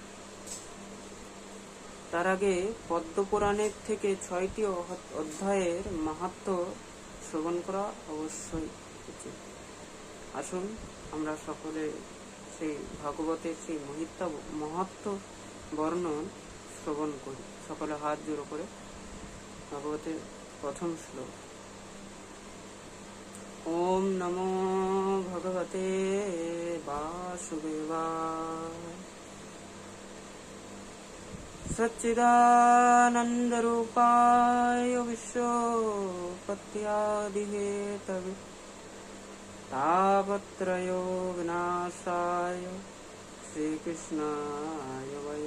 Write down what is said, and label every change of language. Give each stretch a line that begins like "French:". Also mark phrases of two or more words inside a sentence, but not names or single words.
Bangla: তার আগে পদ্মপুরাণের থেকে 6টি অধ্যায়ের মাহাত্ম্য শ্রবণ করা অবশ্যই উচিত। আসুন আমরা সকলে সেই ভাগবতের সেই মাহাত্ম্য বর্ণন শ্রবণ করি। সকলে হাত জোড়ো করে ভাগবতের প্রথম শ্লোক।
Sanskrit: ওম নমো ভগবতে বাসুদেবায় সচ্চিদানন্দরূপায় বিশ্বোৎপত্ত্যাদিহেতবে तापत्रयो विनाशाय श्रीकृष्णाय